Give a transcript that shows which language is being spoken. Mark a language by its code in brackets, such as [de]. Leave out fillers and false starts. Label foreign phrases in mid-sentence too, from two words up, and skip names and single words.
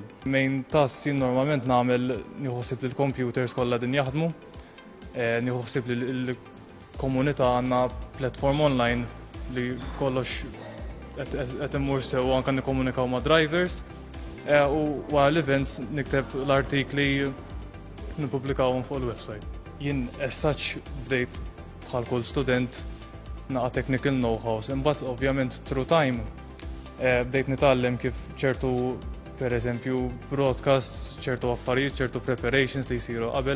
[en] Main task [mt] jien normalment nagħmel nieħu ħsieb li l-computers kollha din jaħdmu, nieħu ħsieb li l-komunità għandna [en] platform online [mt] li kollox qed immur sew anke nikkomunikaw ma' drivers. U għal events nikteb l-artikli nipublikawhom fuq il-website. Jien [en] as such [mt] bdejt bħal kull student naqa' [en] technical know-hows, [mt] imbagħad ovvjament [en] through time [mt] bdejt nitgħallem kif ċertu pereżempju broadcasts, ċertu affarijiet, ċertu preparations li jsiru qabel.